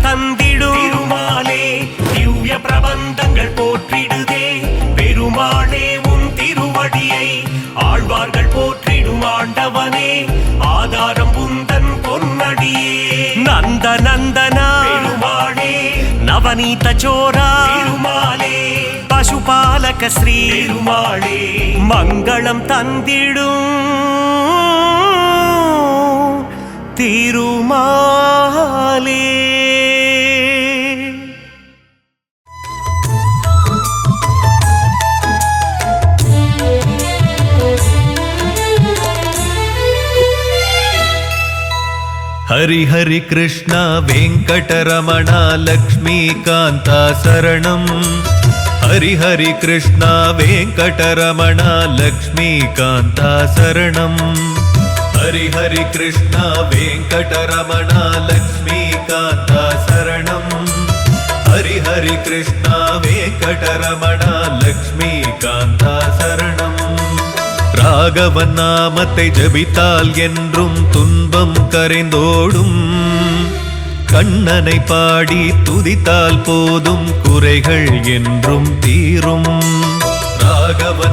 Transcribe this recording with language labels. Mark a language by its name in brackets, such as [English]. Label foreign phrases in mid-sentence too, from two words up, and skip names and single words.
[Tamil] தந்திடும் பெருமாளே திவ்ய பிரபந்தங்கள் போற்றிடுதே பெருமாளே உன் திருவடியை ஆழ்வார்கள் போற்றிடும் ஆண்டவனே ஆதாரம் உந்தன் பொன்னடியே நந்த நந்தனா பெருமாளே நவநீத சோரா பெருமாளே பசுபாலக ஸ்ரீ பெருமாளே மங்களம் தந்திடும் திருமாலே [Sanskrit] हरि हरि कृष्ण वेंकटरमण लक्ष्मीकांत शरणं हरि हरि कृष्ण वेंकटरमण लक्ष्मीकांत शरणं हरि हरि कृष्ण वेंकटरमण लक्ष्मीकांत शरणं हरि हरि कृष्ण वेंकटरमण लक्ष्मीकांत शरणं [Tamil] ராகவன் நாமத்தை ஜபித்தால் என்றும் துன்பம் கரைந்தோடும் கண்ணனை பாடி துதித்தால் போதும் குறைகள் என்றும் தீரும் ராகவன்